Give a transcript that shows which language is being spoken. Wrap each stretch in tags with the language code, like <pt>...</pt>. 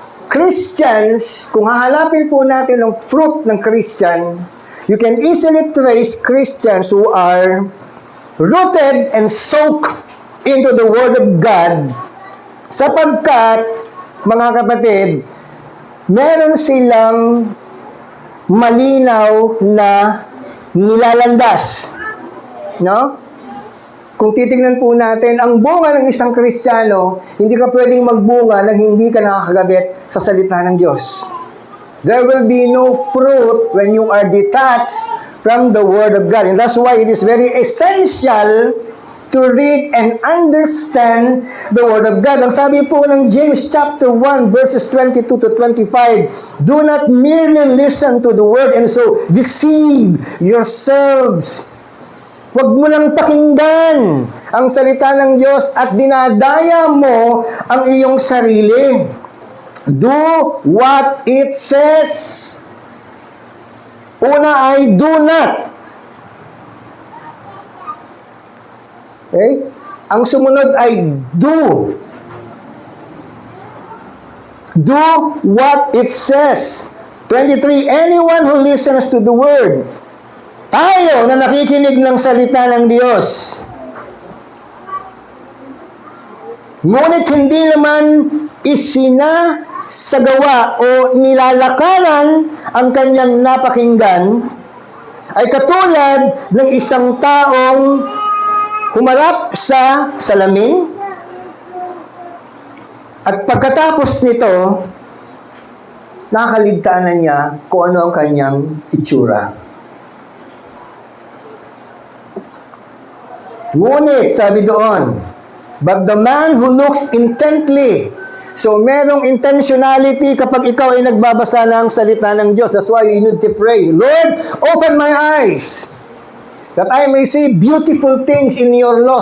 <tl>Christians, kung hahanapin po natin ang fruit ng Christian,</tl> <en>you can easily trace Christians who are rooted and soaked into the Word of God</en> <tl>sapagkat, mga kapatid, meron silang malinaw na nilalandas. No? Kung titingnan po natin, ang bunga ng isang Kristiyano, hindi ka pwedeng magbunga nang hindi ka nakakagabit sa salita ng Diyos.</tl> <en>There will be no fruit when you are detached from the Word of God. And that's why it is very essential to read and understand the Word of God.</en> <tl>Ang sabi po ng</tl> <en>James chapter 1 verses 22 to 25, do not merely listen to the Word and so deceive yourselves.</en> <tl>Huwag mo lang pakinggan ang salita ng Diyos at dinadaya mo ang iyong sarili.</tl> <en>Do what it says.</en> <tl>Una ay</tl> <en>do not.</en> <tl>Okay? Ang sumunod ay do.</tl> <en>Do what it says. 23, anyone who listens to the word.</en> <tl>Tayo na nakikinig ng salita ng Diyos. Ngunit hindi naman isinasagawa o nilalakaran ang kanyang napakinggan, ay katulad ng isang taong humarap sa salamin at pagkatapos nito, nakaligtaan na niya kung ano ang kanyang itsura. Ngunit, sabi doon,</tl> <en>but the man who looks intently.</en> <tl>So, merong intentionality kapag ikaw ay nagbabasa ng salita ng Diyos.</tl> <en>That's why you need to pray, Lord, open my eyes that I may see beautiful things in your law.</en>